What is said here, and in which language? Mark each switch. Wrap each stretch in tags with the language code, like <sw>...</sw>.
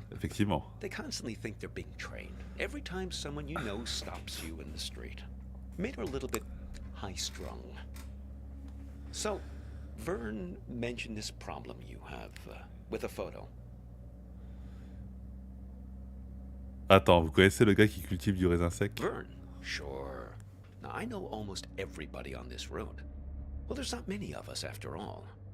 <fr>effectivement.</fr> <en>They constantly think they're being trained. Every time someone you know stops you in the street. Made her a little bit high-strung. So, Vern mentioned this problem you have with a photo.</en> <fr>Attends, vous connaissez le gars qui cultive du raisin sec?</fr> <en>Vern? Sure. Now, I know almost everybody on this road. Well, there's not many of us after all.</en>